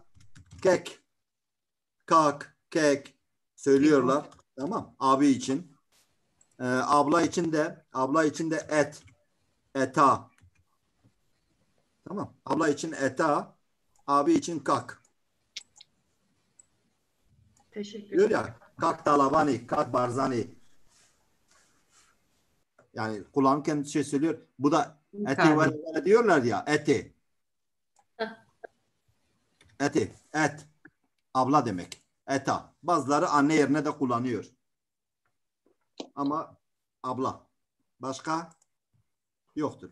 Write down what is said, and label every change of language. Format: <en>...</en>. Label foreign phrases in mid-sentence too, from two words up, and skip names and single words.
<tr>Kek, kak, kek söylüyorlar. Tamam. Abi için. Abla için de et. Eta. Tamam. Abla için eta. Abi için kak. Teşekkür Diyor ederim. ya.</tr> <ckb>Kak talavani, kak barzani.</ckb> <tr>Yani kullanırken şey söylüyor. Bu da eti ve diyorlar ya. Eti. Eti. Et. Abla demek. Eta. Bazıları anne yerine de kullanıyor. Ama abla. Başka yoktur.</tr>